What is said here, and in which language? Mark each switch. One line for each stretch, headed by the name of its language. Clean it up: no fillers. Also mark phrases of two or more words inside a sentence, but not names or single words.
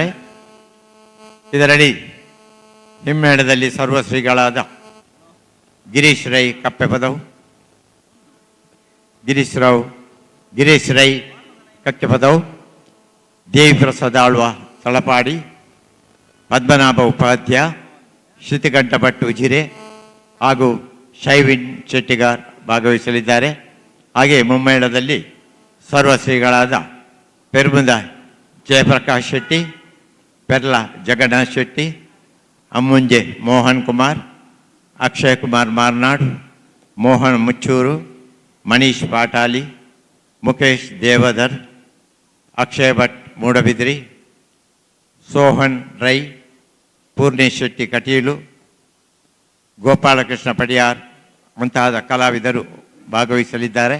Kannada: ಇದರಡಿ ಹಿಮ್ಮೇಳದಲ್ಲಿ ಸರ್ವಶ್ರೀಗಳಾದ ಗಿರೀಶ್ ರೈ ಕಪ್ಪೆಪದವು, ಗಿರೀಶ್ ರೈ ಕಕ್ಕೆಪದವು, ದೇವಿ ಪ್ರಸಾದ್ ಆಳ್ವ ತಳಪಾಡಿ, ಪದ್ಮನಾಭ ಉಪಾಧ್ಯ, ಶ್ರುತಿಕಂಠ ಭಟ್ ಉಜಿರೆ ಹಾಗೂ ಶೈವಿನ್ ಶೆಟ್ಟಿಗಾರ್ ಭಾಗವಹಿಸಲಿದ್ದಾರೆ. ಹಾಗೆ ಮುಮ್ಮೇಳದಲ್ಲಿ ಸರ್ವಶ್ರೀಗಳಾದ ಪೆರ್ಮುದ ಜಯಪ್ರಕಾಶ್ ಶೆಟ್ಟಿ, ಪೆರ್ಲ ಜಗನ್ನಾಥ್ ಶೆಟ್ಟಿ, ಅಮ್ಮುಂಜೆ ಮೋಹನ್ ಕುಮಾರ್, ಅಕ್ಷಯ್ ಕುಮಾರ್ ಮಾರ್ನಾಡ್, ಮೋಹನ್ ಮುಚ್ಚೂರು, ಮನೀಶ್ ಪಾಟಾಲಿ, ಮುಖೇಶ್ ದೇವಧರ್, ಅಕ್ಷಯ್ ಭಟ್ ಮೂಡಬಿದ್ರಿ, ಸೋಹನ್ ರೈ, ಪೂರ್ಣೇಶ್ ಶೆಟ್ಟಿ ಕಟೀಲು, ಗೋಪಾಲಕೃಷ್ಣ ಪಡಿಯಾರ್ ಮುಂತಾದ ಕಲಾವಿದರು ಭಾಗವಹಿಸಲಿದ್ದಾರೆ.